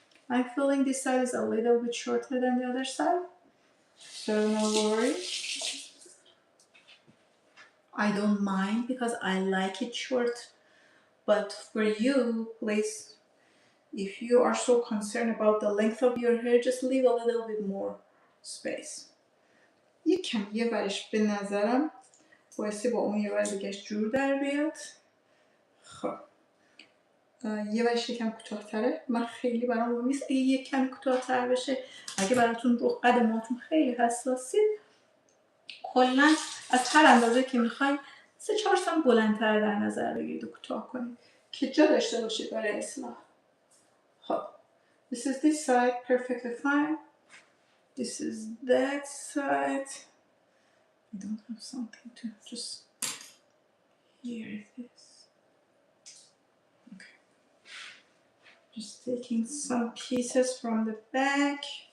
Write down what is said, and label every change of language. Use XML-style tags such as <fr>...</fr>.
<en>I'm feeling this side is a little bit shorter than the other side, so no worry. I don't mind because I like it short, but for you, please, if you are so concerned about the length of your hair, just leave a little bit more space.</en> <fa>یه ورش به نظرم باعثی با اون یه ور دیگهش جور در بیاد. خب یه ورش یکم کوتاه‌تره، من خیلی برام مهم نیست اگه یک کم کوتاه‌تر بشه. اگه براتون رو قد موهاتون خیلی حساسید، کلا از هر اندازه که میخواین 3-4 سانت بلندتر در نظر بگیرید و کوتاه کنید که جا داشته باشید برای اصلاح.</fa> <en>خب this is this side, perfectly fine. This is that side. I don't have something to just here it is. Okay. Just taking some pieces from the back.</en>